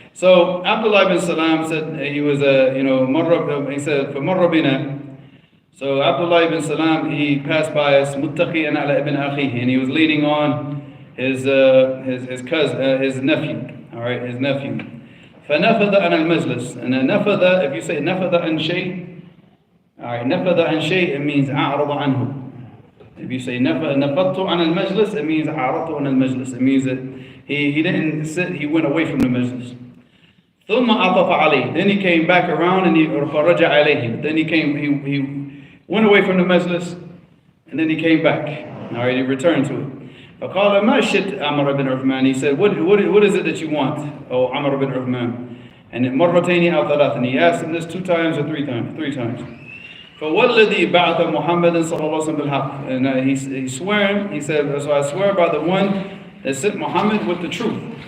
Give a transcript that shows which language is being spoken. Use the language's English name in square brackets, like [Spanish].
[English] So Abdullah ibn Salam said he was he said for Marrabina. So Abdullah ibn Salam, he passed by us [Arabic] muttaqiyan ala ibn akhihi, [English] and he was leaning on his cousin, his nephew. Alright, his nephew. [Arabic] فنفذ عن المجلس. And نفذ, [English] if you say [Arabic] نفذ عن شيء, alright, نفذ عن شيء, [English] it means [Arabic] أعرض عنه. [English] If you say [Arabic] نفذت عن المجلس, [English] it means [Arabic] أعرضت عن المجلس. [English] It means that he didn't sit, he went away from the majlis. [Arabic] ثم عطف عليه. [English] Then he came back around and [Arabic] فرجع عليه. [English] Then he went away from the majlis and then he came back. Alright, he returned to it. [Arabic] فقال ما شئت عمرو بن عثمان. [English] He said, what is it that you want, oh Amr bin Uthman? [Arabic] And مرتين أو ثلاثا. [English] He asked him this 2 times or 3 times? 3 times. [Arabic] فوالذي بعث محمدا صلى الله عليه وسلم بالحق. [English] And he swore, he said, so I swear by the one that sent Muhammad with the truth.